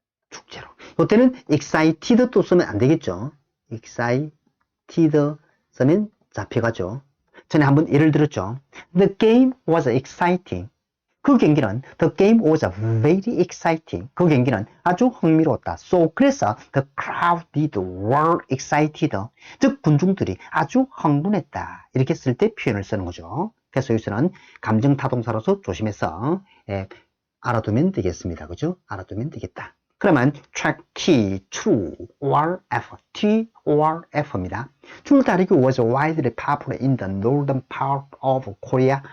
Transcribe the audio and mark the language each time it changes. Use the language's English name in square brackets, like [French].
[Korean] 축제로. 이때는 excited 또 쓰면 안 되겠죠? excited 쓰면 잡혀가죠. [English] 전에 한번 예를 들었죠. The game was exciting. [Korean] 그 경기는 [English] the game was very exciting. [Korean] 그 경기는 아주 흥미로웠다. [English] So [Korean] 그래서 [English] the crowd were excited. [Korean] 즉 군중들이 아주 흥분했다. 이렇게 쓸 때 표현을 쓰는 거죠. 그래서 여기서는 감정타동사로서 조심해서 알아두면 되겠습니다. 그죠? 알아두면 되겠다. [English] 그러면 track T, true, or F, T, or F입니다. 줄다리기 was widely popular in the northern part of Korea.